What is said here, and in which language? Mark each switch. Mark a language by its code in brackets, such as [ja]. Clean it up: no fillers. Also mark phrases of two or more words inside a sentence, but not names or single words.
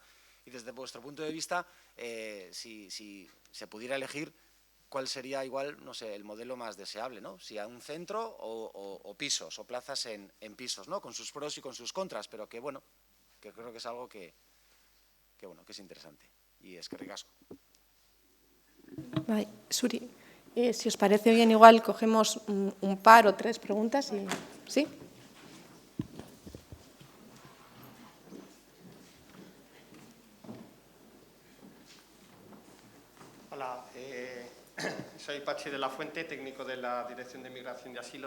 [es] Y desde vuestro punto de vista, si se pudiera elegir, ¿cuál sería igual, no sé, el modelo más deseable, ¿no? Si a un centro o pisos o plazas en pisos, ¿no? Con sus pros y con sus contras, pero que creo que es algo que es interesante. [eu] Y eskerrik asko. [es] Vale, Suri. Si os parece bien, igual cogemos un par o tres preguntas. ¿Sí? Hola, soy Pachi de la Fuente, técnico de la Dirección de Migración y Asilo.